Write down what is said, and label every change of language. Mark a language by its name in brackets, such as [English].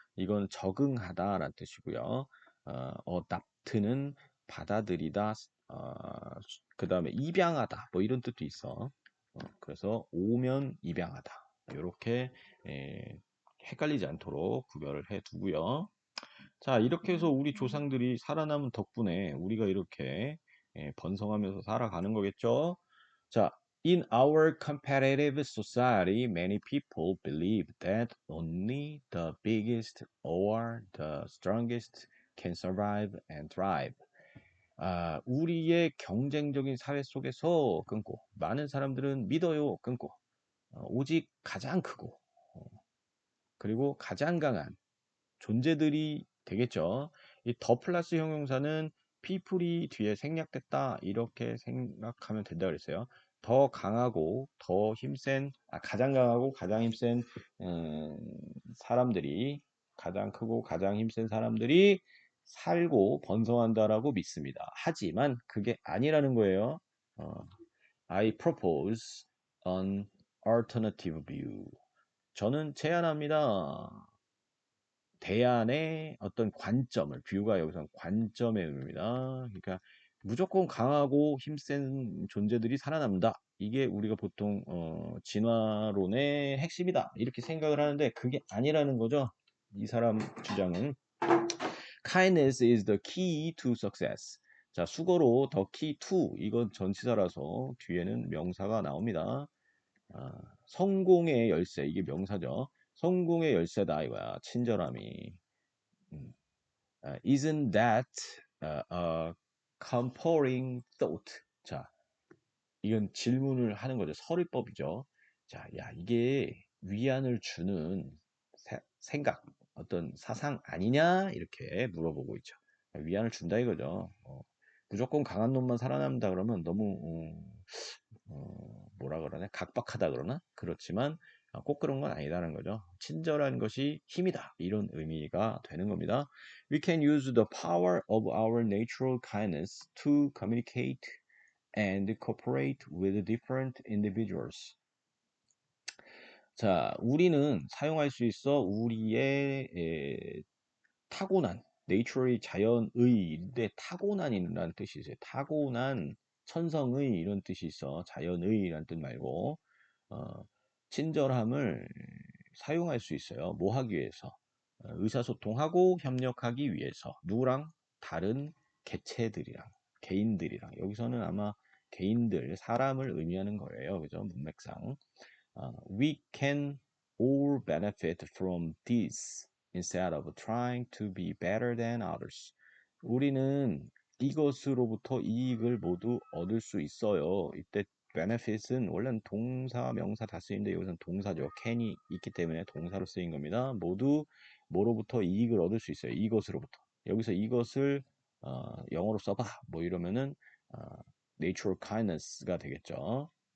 [Korean] 이건 적응하다라는 뜻이고요. adapt는 받아들이다, 그 다음에 입양하다 뭐 이런 뜻도 있어. 그래서 오면 입양하다. 이렇게 헷갈리지 않도록 구별을 해 두고요. 자, 이렇게 해서 우리 조상들이 살아남은 덕분에 우리가 이렇게 번성하면서 살아가는 거겠죠. [English] 자, in our competitive society, many people believe that only the biggest or the strongest can survive and thrive. [Korean] 우리의 경쟁적인 사회 속에서 끊고 많은 사람들은 믿어요 끊고 오직 가장 크고 그리고 가장 강한 존재들이 되겠죠. 이 더 플러스 형용사는 people이 뒤에 생략됐다 이렇게 생각하면 된다 그랬어요. 더 강하고 더 힘센 가장 강하고 가장 힘센 사람들이 가장 크고 가장 힘센 사람들이 살고 번성한다라고 믿습니다. 하지만 그게 아니라는 거예요. [English] I propose an alternative view. [Korean] 저는 제안합니다. 대안의 어떤 관점을 뷰가 여기서 관점의 의미입니다. 그러니까 무조건 강하고 힘센 존재들이 살아남는다. 이게 우리가 보통 진화론의 핵심이다. 이렇게 생각을 하는데 그게 아니라는 거죠. 이 사람 주장은 [English] kindness is the key to success. [Korean] 자, 수거로 [English] the key to [Korean] 이건 전치사라서 뒤에는 명사가 나옵니다. 성공의 열쇠 이게 명사죠. 성공의 열쇠다 이거야. 친절함이. [English] Isn't that a comparing thought. [Korean] 자, 이건 질문을 하는 거죠. 서술법이죠. 자, 야, 이게 위안을 주는 생각, 어떤 사상 아니냐? 이렇게 물어보고 있죠. 위안을 준다 이거죠. 무조건 강한 놈만 살아남는다 그러면 너무 뭐라 그러나 각박하다 그러나 그렇지만 꼭 그런 건 아니다는 거죠. 친절한 것이 힘이다 이런 의미가 되는 겁니다. [English] We can use the power of our natural kindness to communicate and cooperate with different individuals. [Korean] 자, 우리는 사용할 수 있어 우리의 타고난, naturally 자연의인데 타고난이라는 뜻이 있어요. 타고난 천성의 이런 뜻이 있어. 자연의라는 뜻 말고 친절함을 사용할 수 있어요. 뭐 하기 위해서? 의사소통하고 협력하기 위해서. 누구랑? 다른 개체들이랑, 개인들이랑. 여기서는 아마 개인들, 사람을 의미하는 거예요. 그죠? 문맥상. [English] We can all benefit from this instead of trying to be better than others. [Korean] 우리는 이것으로부터 이익을 모두 얻을 수 있어요. 이때 benefit은 원래는 동사, 명사 다 쓰이는데 여기서는 동사죠. can이 있기 때문에 동사로 쓰인 겁니다. 모두 뭐로부터 이익을 얻을 수 있어요. 이것으로부터. 여기서 이것을 영어로 써봐. 뭐 이러면은 natural kindness가 되겠죠.